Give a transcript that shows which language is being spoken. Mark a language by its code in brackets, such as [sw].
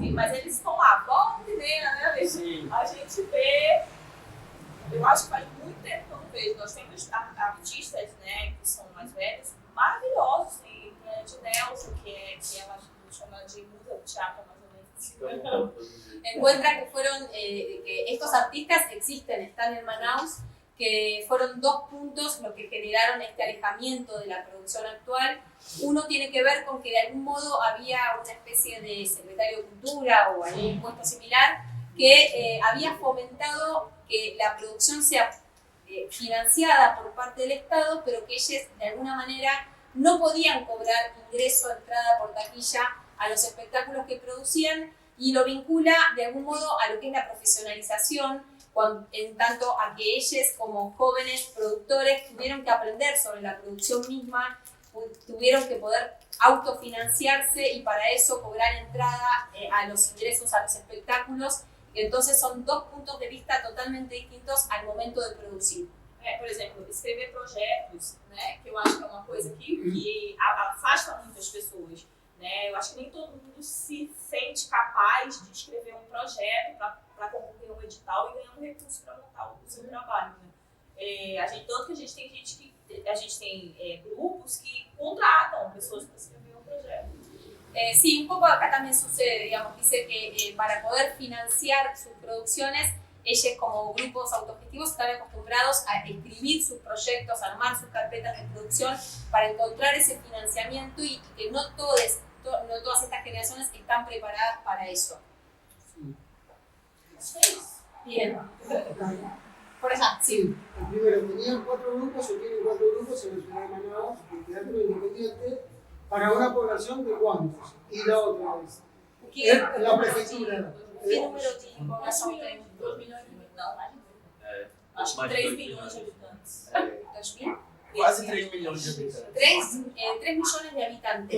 [pt] Mas eles estão lá, volta e meia, né, Alex? A gente vê, eu acho que faz muito tempo que eu não vejo. Nós temos artistas, né, que são mais velhos, maravilhosos. Tem a de Nelson, que ela chama de musa do teatro, mais ou menos. [es] Encuentra que fueron, que estos artistas existen, están en Manaus, que fueron dos puntos los que generaron este alejamiento de la producción actual. Uno tiene que ver con que de algún modo había una especie de secretario de Cultura o algún puesto similar que había fomentado que la producción sea financiada por parte del Estado, pero que ellos de alguna manera no podían cobrar ingreso, entrada por taquilla a los espectáculos que producían, y lo vincula de algún modo a lo que es la profesionalización en tanto a que ellos como jóvenes productores tuvieron que aprender sobre la producción misma, tuvieron que poder autofinanciarse y para eso cobrar entrada a los ingresos a los espectáculos. Y entonces son dos puntos de vista totalmente distintos al momento de producir. [pt] Por exemplo, escrever projetos, né, que eu acho que é uma coisa que afasta muitas pessoas. Né? Eu acho que nem todo mundo se sente capaz de escrever um projeto para concorrer a um edital e ganhar um recurso para montar o seu trabalho. Né? Tanto que a gente tem grupos que contratam pessoas para escrever um projeto. [es] Sí, un poco acá también sucede, digamos, dice que para poder financiar sus producciones, ellos como grupos autogestivos están acostumbrados a escribir sus proyectos, a armar sus carpetas de producción para encontrar ese financiamiento y que no todas estas generaciones están preparadas para eso. Bien. Por allá, sí. Primero, tenían 4 grupos, o tienen 4 grupos en la ciudad de Manaus, el Teatro Independiente, para una población de cuántos. Y la otra es la prefectura. ¿Qué número tiene población? [pt] 2 milhões de habitantes. Não, acho que 3 milhões de habitantes. 2.000. Quase 3 milhões de habitantes. [es] 3 millones de habitantes.